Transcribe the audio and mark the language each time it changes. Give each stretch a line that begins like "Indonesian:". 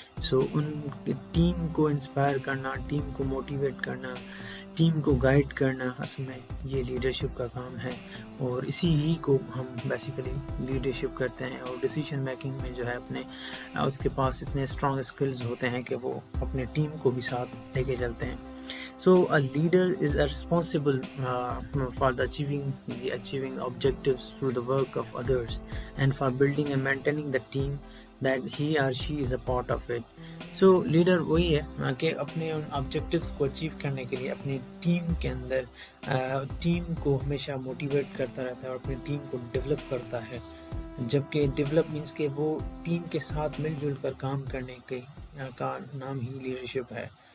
Urdu: سو ان کی ٹیم کو انسپائر کرنا، ٹیم کو موٹیویٹ کرنا، ٹیم کو گائیڈ کرنا، اصل میں یہ لیڈرشپ کا کام ہے. اور اسی ہی کو ہم بیسیکلی لیڈرشپ کرتے ہیں. اور ڈیسیجن میکنگ میں جو ہے اپنے اس کے پاس اتنے اسٹرانگ اسکلز ہوتے ہیں کہ وہ اپنے ٹیم کو بھی ساتھ لے کے چلتے ہیں.
English: So a leader is responsible for the achieving objectives through the work of others and for building and maintaining the team that he or she is a part of it.
Urdu: So leader وہی ہے کہ اپنے ان objectives کو achieve کرنے کے لیے اپنی team کے اندر ٹیم کو ہمیشہ موٹیویٹ کرتا رہتا ہے اور اپنی ٹیم کو ڈیولپ کرتا ہے. جبکہ ڈیولپ مینس کہ وہ ٹیم کے ساتھ مل جل کر کام کرنے کا نام ہی لیڈرشپ ہے.